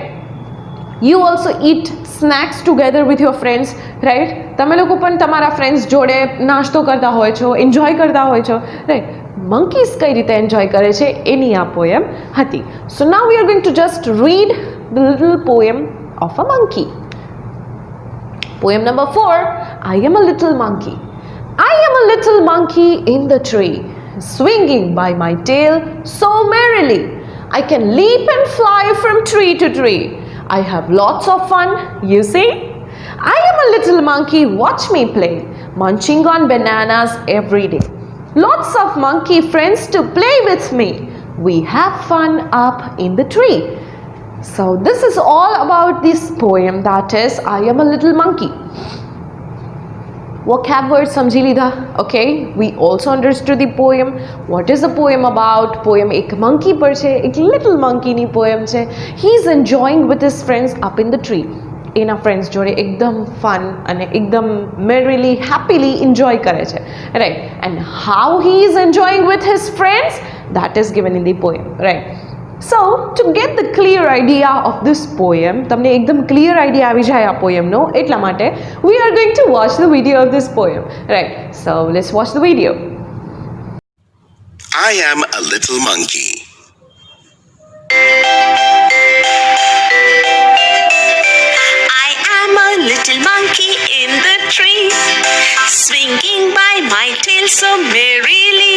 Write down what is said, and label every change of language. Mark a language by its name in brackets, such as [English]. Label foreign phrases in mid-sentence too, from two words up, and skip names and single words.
[English] You also eat snacks together with your friends, right? [Gujarati] તમે લોકો પણ તમારા ફ્રેન્ડ્સ જોડે નાસ્તો કરતા હોય છો, એન્જોય કરતા હોય છો, રાઈટ? મંકીઝ કઈ રીતે એન્જોય કરે છે એની આ પોયમ હતી. [English] So now we are going to just read the little poem of a monkey. Poem number 4. I am a little monkey. I am a little monkey in the tree, swinging by my tail so merrily. I can leap and fly from tree to tree. I have lots of fun, you see. I am a little monkey, watch me play, munching on bananas every day. Lots of monkey friends to play with me. We have fun up in the tree. So this is all about this poem, that is I am a little monkey. Vocab words [Gujarati] સમજી લીધા. [English] Okay, we also understood the poem. What is the poem about? Poem એક monkey [Gujarati] પર છે, એક [English] little monkey ની poem છે. He is enjoying with his friends up in the tree. [Gujarati] એના ફ્રેન્ડ્સ જોડે એકદમ ફન અને એકદમ [English] merrily, happily enjoy [Gujarati] કરે છે, [English] right? And how he is enjoying with his friends, that is given in the poem, right? So to get the clear idea of this poem, [Gujarati] તમને એકદમ [English] clear idea [Gujarati] આવી જાય આ poemનો, એટલા માટે [English] we are going to watch the video of this poem, right? So let's watch the video. I am a little monkey. I am a little monkey in the tree, swinging by my tail so merrily.